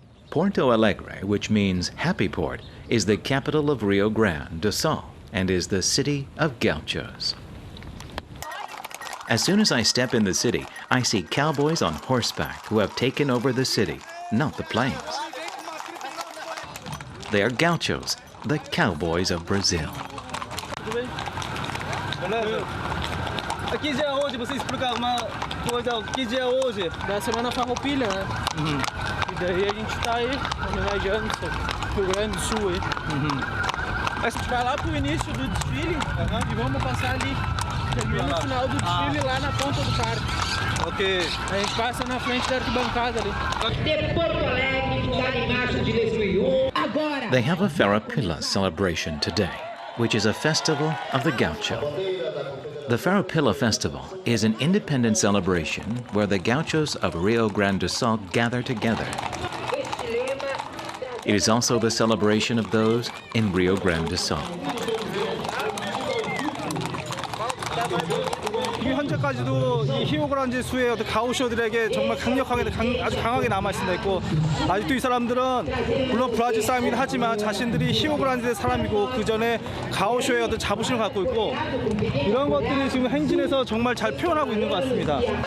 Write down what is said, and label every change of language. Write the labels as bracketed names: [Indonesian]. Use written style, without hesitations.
[English] Porto Alegre, which means happy port, is the capital of Rio Grande do Sol and is the city of gauchos. As soon as I step in the city, I see cowboys on horseback who have taken over the city, not the plains. They are gauchos, the cowboys of Brazil. [Portuguese] Aqui dia é hoje, você explica alguma coisa, que dia é hoje? Da semana Farapila, né? E daí a gente tá aí, homenageando o Rio Grande do Sul aí. A gente vai lá pro início do desfile e vamos passar ali, termina no final do desfile lá na ponta do parque. Ok. A gente passa na frente da arquibancada ali. De Porto Alegre, está em março de 2001. Agora! [English] They have a Farapila celebration today, which is a festival of the gaucho. The Farapila Festival is an independent celebration where the gauchos of Rio Grande do Sol gather together. It is also the celebration of those in Rio Grande do Sol. [Korean] 현재까지도 이 히오그란지수의 어떤 가우쇼들에게 정말 아주 강하게 남아있습니다. 있고 아직도 이 사람들은 물론 브라질 사람이긴 하지만 자신들이 히오그란지의 사람이고 그 전에 가우쇼의 어떤 자부심을 갖고 있고 이런 것들이 지금 행진에서 정말 잘 표현하고 있는 것 같습니다.